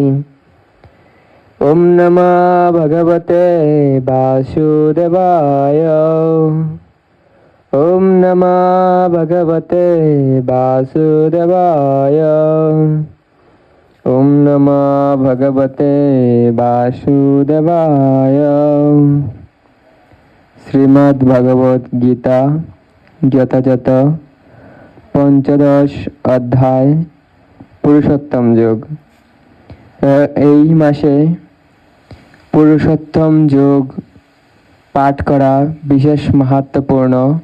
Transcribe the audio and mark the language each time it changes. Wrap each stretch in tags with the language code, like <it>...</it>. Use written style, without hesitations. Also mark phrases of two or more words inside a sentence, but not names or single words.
<sa>ওম নমঃ ভগবতে বাসুদেবায়। ওম নমঃ ভগবতে বাসুদেবায়। ওম নমঃ ভগবতে বাসুদেবায়।</sa> <bn>শ্রীমদ্ ভগবত গীতা যথাযথ পঞ্চদশ অধ্যায় পুরুষোত্তম যোগ। এই মাসে পুরুষোত্তম যোগ পাঠ করা বিশেষ মাহাত্ম্যপূর্ণ।</bn>